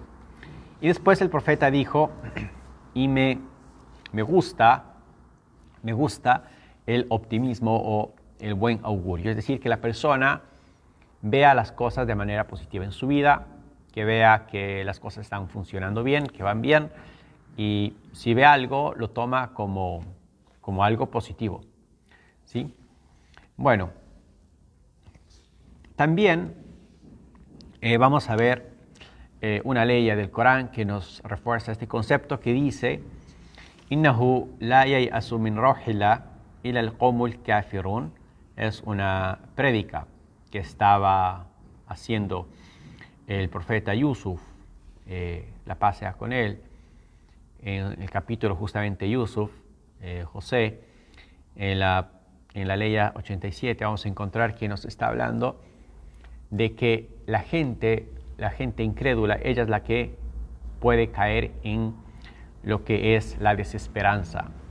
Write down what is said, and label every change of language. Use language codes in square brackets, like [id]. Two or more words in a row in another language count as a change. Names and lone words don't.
[es] Y después el profeta dijo, y me gusta el optimismo o el buen augurio, es decir, que la persona vea las cosas de manera positiva en su vida, que vea que las cosas están funcionando bien, que van bien, y si ve algo, lo toma como algo positivo, ¿sí? Bueno, también vamos a ver una ley del Corán que nos refuerza este concepto, que dice: [ar] إنه لا ييأس من روح الله إلا القوم الكافرون. [es] Es una prédica que estaba haciendo el profeta Yusuf, la paz sea con él, en el capítulo justamente Yusuf, José, en la ley 87 vamos a encontrar que nos está hablando de que la gente incrédula, ella es la que puede caer en lo que es la desesperanza